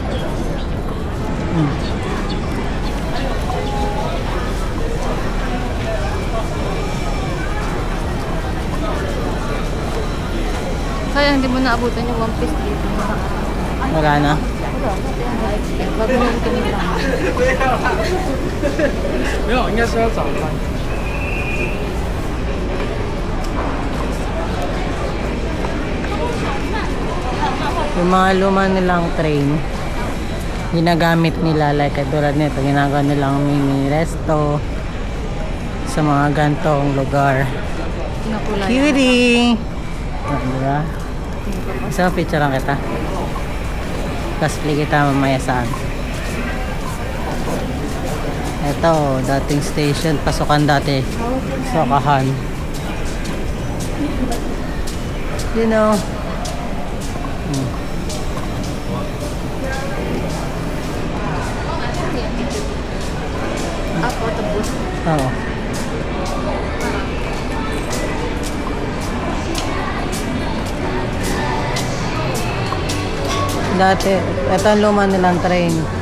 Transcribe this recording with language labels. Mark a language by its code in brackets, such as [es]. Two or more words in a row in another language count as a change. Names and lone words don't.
[tl] Sayang hindi mo naabutan yung One Piece dito. Wala na. Bago mo tingin lang. [zh] 没有，应该是要早班。 [tl] Yung mga luma nilang train, ginagamit nila like katulad nito, ginagawa nilang mini resto sa mga gantong lugar. Nakulay. Cutie! Diba? Isa picture lang kita. Cosplay kita mamaya saan. Ito, dating station, pasukan dati. Sakahan. [en] You know. [tl] Ako, tapos. Oo. Dati, ito ang luma nilang train.